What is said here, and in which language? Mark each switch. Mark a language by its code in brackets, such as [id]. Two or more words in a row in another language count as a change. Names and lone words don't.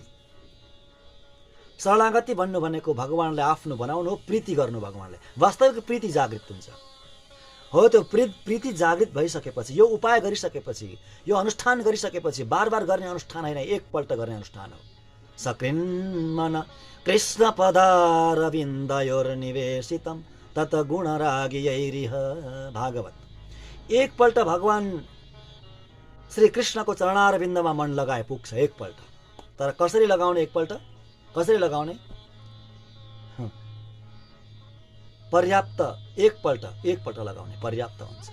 [ne] शरणागति भन्नु भनेको भगवानलाई आफ्नो बनाउनु हो, प्रीति गर्नु भगवानलाई, वास्तविक प्रीति जागृत हुन्छ। हो, त्यो प्रीति जागृत भइसकेपछि, यो उपाय गरिसकेपछि, यो अनुष्ठान गरिसकेपछि, बार बार गर्ने अनुष्ठान होइन, एकपल्ट गर्ने अनुष्ठान हो, [sa] सकृन्मन कृष्ण पदारविन्दयोर्निवेशितं तत गुणरागियैरिह। [ne] भागवत। एकपल्ट भगवान श्री कृष्णको चरणारविन्दमा मन लगाए पुग्छ एकपल्ट। तर कसरी लगाउने? एकपल्ट कसरी लगाउने? पर्याप्त एकपल्ट लगाउने पर्याप्त हुन्छ।